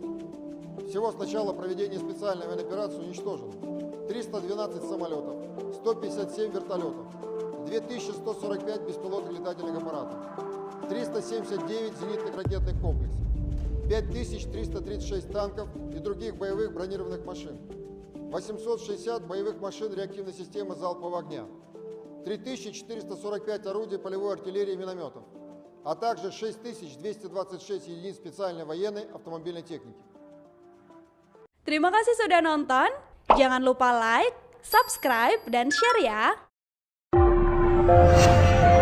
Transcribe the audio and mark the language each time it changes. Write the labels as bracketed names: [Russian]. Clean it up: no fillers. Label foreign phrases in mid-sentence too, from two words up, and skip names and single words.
[Russian] Всего с начала проведения специальной военной операции уничтожено 312 самолетов, 157 вертолетов, 2145 беспилотных летательных аппаратов, 379 зенитных ракетных комплексов, 5336 танков и других боевых бронированных машин, 860 боевых машин реактивной системы залпового огня, 3445 орудий полевой артиллерии и минометов, а также 6226 единиц специальной военной автомобильной техники. [Indonesian] Terima kasih sudah nonton. Jangan lupa [English] like, subscribe, [Indonesian] dan share ya.